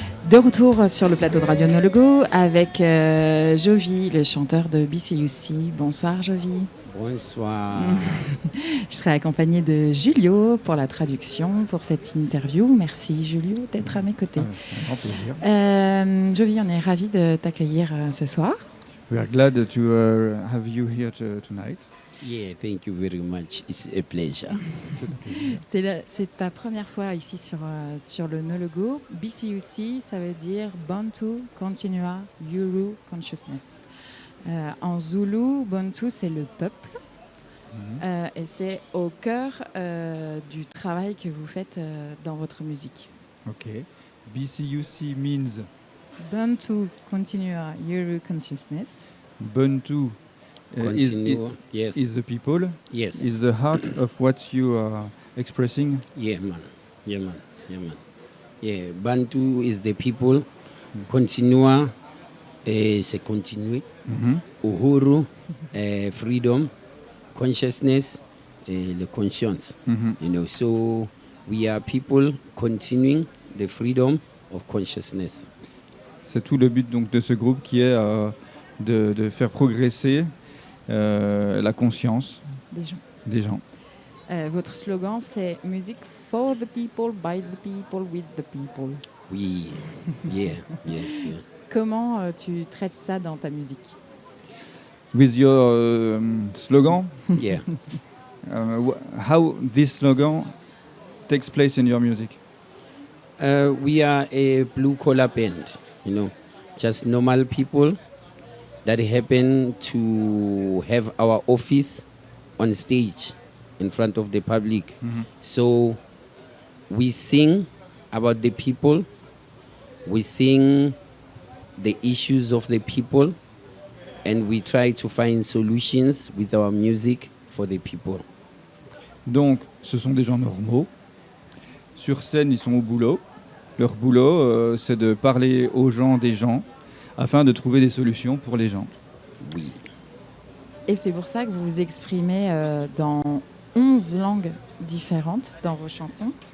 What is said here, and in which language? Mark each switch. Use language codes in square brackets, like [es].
[fr] De retour sur le plateau de Radio Nologo avec Jovi, le chanteur de BCUC. Bonsoir Jovi. Bonsoir. Je serai accompagnée de Julio pour la traduction pour cette interview. Merci Julio d'être à mes côtés. Un grand plaisir. Jovi, on est ravis de t'accueillir ce soir. [en] We are glad to have you here tonight. Yeah, thank you very much. It's a pleasure. [fr] C'est ta première fois ici sur le Nologo. BCUC, ça veut dire Bantu Continua Yuru Consciousness. En Zoulou, Bantu, c'est le peuple. Et c'est au cœur du travail que vous faites dans votre musique. [en] Okay. BCUC means Bantu Continua Yuru Consciousness. Bantu Continue. Yes. is the people. Yes. Is the heart of what you are expressing. Yeah, man. Yeah, man. Yeah, man. Yeah, Bantu is the people. [fr] Continua, c'est continuer. [en] Uhuru, freedom. Consciousness, the conscience. You know, so we are people continuing the freedom of consciousness. [fr] C'est tout le but donc de ce groupe qui est de faire progresser la conscience des gens. Votre slogan, c'est Music for the people, by the people, with the people. Oui, yeah. Comment tu traites ça dans ta musique? [en] With your slogan, Yeah. how this slogan takes place in your music? We are a blue-collar band, you know, just normal people that happen to have our office on stage in front of the public. So we sing about the people, we sing the issues of the people, and we try to find solutions with our music for the people. [fr] Donc, ce sont des gens normaux. Sur scène, ils sont au boulot. Leur boulot, c'est de parler aux gens des gens afin de trouver des solutions pour les gens. Oui. Et c'est pour ça que vous vous exprimez dans 11 langues différentes dans vos chansons.